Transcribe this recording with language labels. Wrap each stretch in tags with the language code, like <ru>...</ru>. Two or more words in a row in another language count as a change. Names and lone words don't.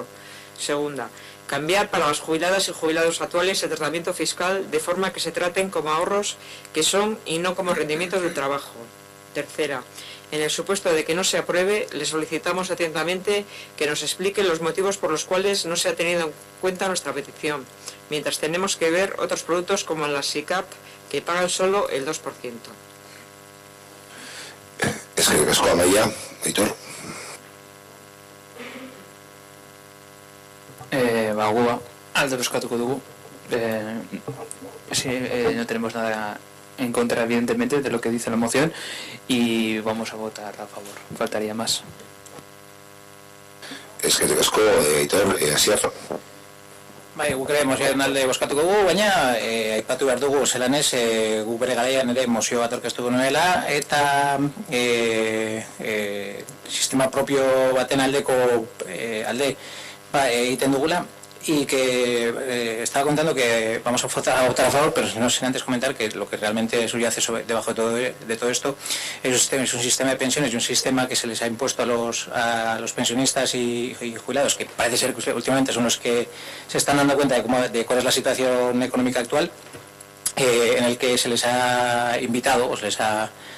<es>Segunda, cambiar para las jubiladas y jubilados actuales el tratamiento fiscal de forma que se traten como ahorros que son y no como rendimientos del trabajo. Tercera, en el supuesto de que no se apruebe, le solicitamos atentamente que nos explique los motivos por los cuales no se ha tenido en cuenta nuestra petición, mientras tenemos que ver otros productos como las SICAP que pagan solo el 2%.</es> <eu>Eskerrik asko, Amaia, Aitor. Bagua, alde bozkatuko dugu.</eu> <es>No tenemos nada en contra, evidentemente, de lo que dice la moción y vamos a votar a favor. Faltaría más.</es> <eu>Eskerrik asko, Aitor, Asier. Bai, guk ere mozioaren alde bozkatuko dugu, baina aipatu behar dugu zelan ez, guk bere garaian ere mozio bat aurkeztuko nuela, eta sistema propio baten aldeko alde egiten dugula,</eu> <es>y que estaba contando que vamos a votar a favor, pero no sin antes comentar que lo que realmente subyace debajo de todo esto es un sistema de pensiones y un sistema que se les ha impuesto a los pensionistas y jubilados, que parece ser que últimamente son los que se están dando cuenta de cuál es la situación económica actual, en el que se les ha invitado o se les ha</es>